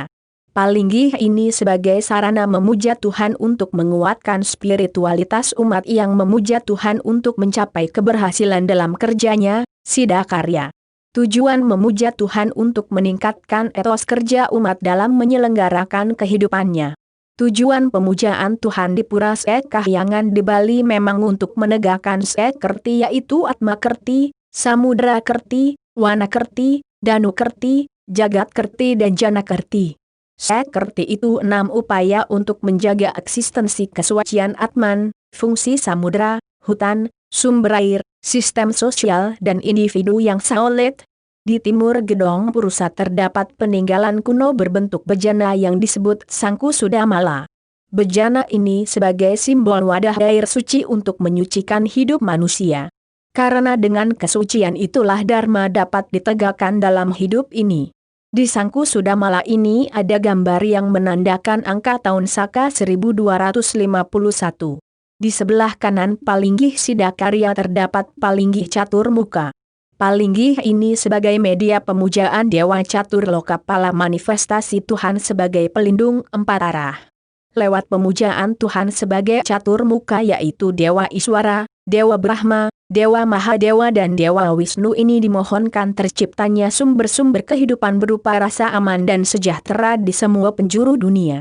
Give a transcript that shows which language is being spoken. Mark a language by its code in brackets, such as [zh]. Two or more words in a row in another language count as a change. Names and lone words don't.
[id] Palinggih ini sebagai sarana memuja Tuhan untuk menguatkan spiritualitas umat yang memuja Tuhan untuk mencapai keberhasilan dalam kerjanya, Sidakarya. Tujuan memuja Tuhan untuk meningkatkan etos kerja umat dalam menyelenggarakan kehidupannya. Tujuan pemujaan Tuhan di Pura Sekahyangan di Bali memang untuk menegakkan Sekerti yaitu Atma Kerti, Samudra Kerti, Wana Kerti, Danu Kerti, Jagat Kerti dan Jana Kerti. Sekerti itu 6 upaya untuk menjaga eksistensi kesucian Atman, fungsi samudra, hutan, sumber air, sistem sosial dan individu yang solid. Di timur Gedong Purusa terdapat peninggalan kuno berbentuk bejana yang disebut Sangku Sudamala. Bejana ini sebagai simbol wadah air suci untuk menyucikan hidup manusia. Karena dengan kesucian itulah Dharma dapat ditegakkan dalam hidup ini. Di Sangku Sudamala ini ada gambar yang menandakan angka tahun Saka 1251. Di sebelah kanan palinggih Sidakarya terdapat palinggih Catur Muka. Palinggih ini sebagai media pemujaan Dewa Catur Lokapala manifestasi Tuhan sebagai pelindung empat arah. Lewat pemujaan Tuhan sebagai Catur Muka yaitu Dewa Iswara, Dewa Brahma, Dewa Mahadewa dan Dewa Wisnu ini dimohonkan terciptanya sumber-sumber kehidupan berupa rasa aman dan sejahtera di semua penjuru dunia.